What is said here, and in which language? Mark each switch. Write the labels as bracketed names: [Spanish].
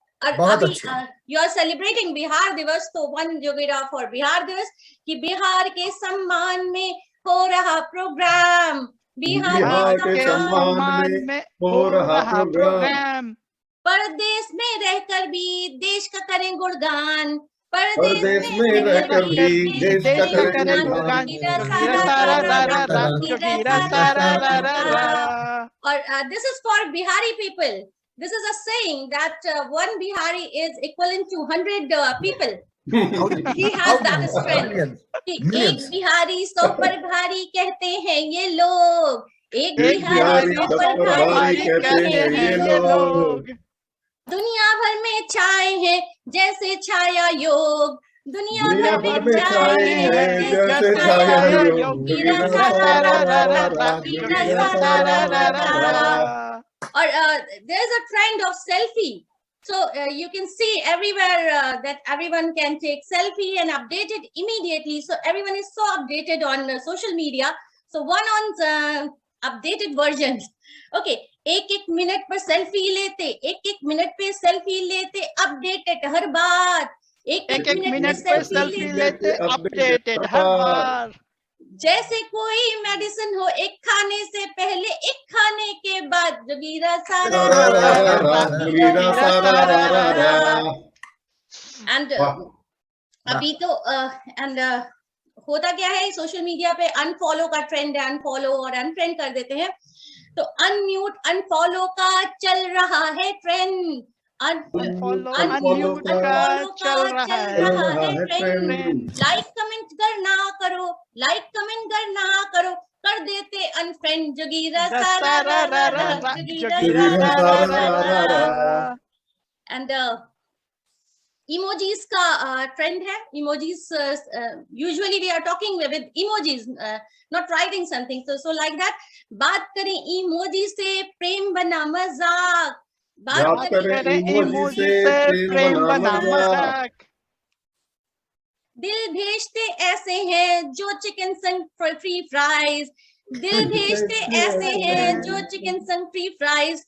[Hindi] और अभी [English] you are celebrating [Hindi] Bihar दिवस, तो [English] one jogira for [Hindi] बिहार दिवस कि बिहार के सम्मान में हो रहा प्रोग्राम. बिहार के सम्मान में हो रहा प्रोग्राम. परदेश में रहकर भी देश का करें गुणगान. परदेश में रहकर भी देश का करे गुणगान, जोगीरा सारा रा रा रा, जोगीरा सारा रा रा रा. [English] Or this is for Bihari people. This is a saying that one Bihari is equivalent to 100 people. He has that strength. [Hindi] एक बिहारी 100 पर भारी कहते हैं ये लोग. एक बिहारी 100 पर भारी कहते हैं ये लोग. दुनिया भर में छाए हैं जैसे छाया योग. दुनिया भर में छाए हैं जैसे छाया योग. जोगीरा सारा रा रा रा, जोगीरा सारा रा रा रा. [English] Or there is a trend of selfie. So you can see everywhere that everyone can take selfie and update it immediately. So everyone is so updated on social media. So one on updated versions. [Hindi] Okay, एक minute पर selfie लेते, एक minute पे selfie लेते, updated हर बार. एक minute पर selfie लेते, updated हर बार. जैसे कोई मेडिसिन हो, एक खाने से पहले, एक खाने के बाद. जोगीरा सारा रा रा रा, जोगीरा सारा रा रा रा. एंड अभी तो एंड होता क्या है, सोशल मीडिया पे अनफॉलो का ट्रेंड है. अनफॉलो और अनफ्रेंड कर देते हैं. तो अनम्यूट अनफॉलो का चल रहा है ट्रेंड. अनम्यूट अनफॉलो का चल रहा है ट्रेंड. लाइक कमेंट करना करो, लाइक कमेंट करना करो, कर देते अनफ्रेंड. जोगीरा सारा रा रा रा, जोगीरा सारा रा रा रा. एंड emojis का ट्रेंड है. [English] emojis usually we are talking with emojis, not writing something. So like that. [Hindi] बात करें emoji से, प्रेम बना मजाक. बात करें emoji से, प्रेम बना मजाक. दिल भेजते ऐसे हैं जो चिकन संग फ्री फ्राइज. दिल भेजते ऐसे हैं जो चिकन संग फ्री फ्राइज.